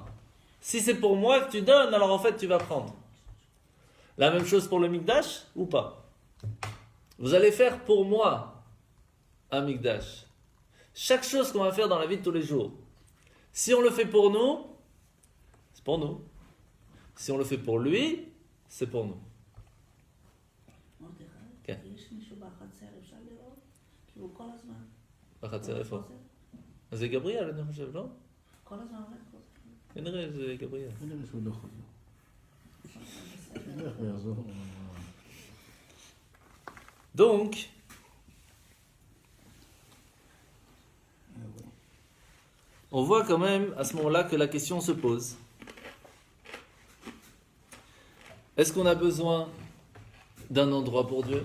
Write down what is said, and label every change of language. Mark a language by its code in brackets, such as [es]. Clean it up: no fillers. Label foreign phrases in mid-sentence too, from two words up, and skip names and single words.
[fr] Si c'est pour moi que tu donnes, alors en fait, tu vas prendre. La même chose pour le mikdash ou pas? Vous allez faire pour moi un mikdash. Chaque chose qu'on va faire dans la vie de tous les jours, si on le fait pour nous, c'est pour nous. Si on le fait pour lui, c'est pour nous. [he] כן. יש מישהו בחצר, אפשר לראות? כאילו כל הזמן. בחצר איפה? אז זה גבריאל, אני חושב, לא? כל הזמן הולך חוזר. כנראה זה גבריאל. כנראה שהוא לא חוזר. ילך ויחזור. [fr] Donc, on voit quand même à ce moment-là que la question se pose. Est-ce qu'on a besoin d'un endroit pour Dieu?